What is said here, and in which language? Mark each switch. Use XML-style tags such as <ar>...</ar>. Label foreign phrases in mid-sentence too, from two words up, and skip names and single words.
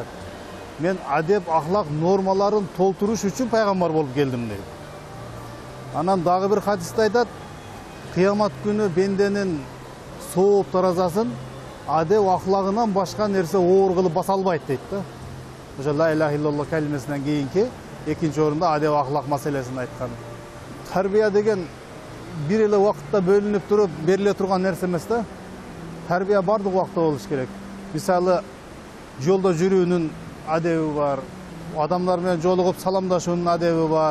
<ky>Мен адеп ахлак нормаларын толтуруш үчүн пайгамбар болуп келдим дейт. Анан дагы бир хадисте айтат: "Кыямат күнү бенденин сооп таразасын адеп ахлагынан башка нерсе оор кылып баса албайт" дейт да. Ошо</ky> <ar>لا إله إلا الله</ar> <ky>калимесинен кийинки экинчи орунда адеп ахлак маселесин айткан. Тарбия деген бир эле убакытта бөлүнүп туруп бериле турган нерсе эмес да. Тарбия бардык убакта болуш керек. Мисалы, жолдо жүрүүнүн адеби бар, адамдар менен жолугуп саламдашуунун адеби бар.</ky>